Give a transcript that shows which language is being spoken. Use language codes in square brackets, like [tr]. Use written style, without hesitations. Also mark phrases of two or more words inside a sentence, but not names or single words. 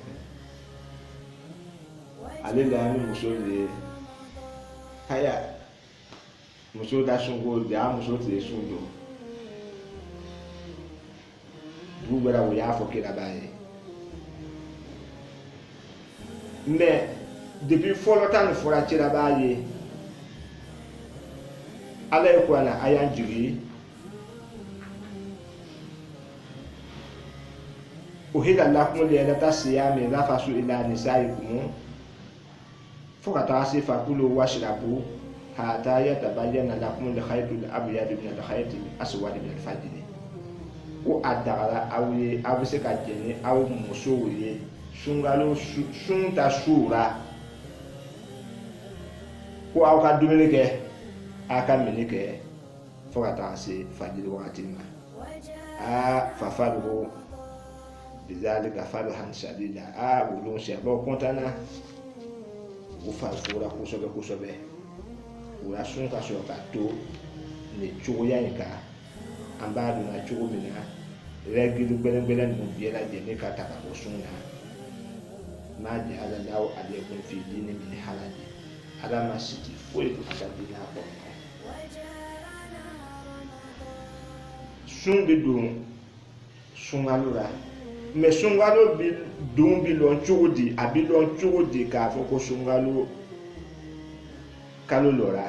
[bm] Ale da ni muso de haya muso da sun ko da muso tɛ sun don. Dugu bɛra o y'a fɔ Kiraba ye. [fr] Mais depuis [bm] fɔlɔ ta ni fɔra Kiraba ye Ala ye ko na a y'an jigi [ar] أحل لكم ليلة الصيام الرفث إلى نسائكم [bm] fo ka taa se [ar] فكلوا واشربوا حتى يتبين لكم الخيط الأبيض من الخيط الأسود من الفجر. [bm] Ko a dagara aw ye aw bɛ se ka jɛ ni aw musow ye sunkalo sun ta su la ko aw ka dumuni kɛ a ka mini kɛ fo ka taa se fajiri wagati ma. [ar] ففرحوا بذلك فرحا شديدا. [bm] Wulun sɛbaw kɔntana u farifora kosɛbɛ. U y'a sun ka sɔrɔ ka to nin cogoya in kan. An b'a dɔn na cogo min na règle gbɛlɛngbɛlɛn ninnu bɛɛ lajɛlen ka ta ka bɔ sun na. [ar] ما جعل الله عليكم في الدين من حرج. [bm] Ala ma sigi foyi a ka diinɛ kɔnɔ. Sun bɛ don sunkalo la mais sunkalo don bɛ lɔn cogo di? A bɛ lɔn cogo di k'a fɔ ko sunkalo kalo lɔra?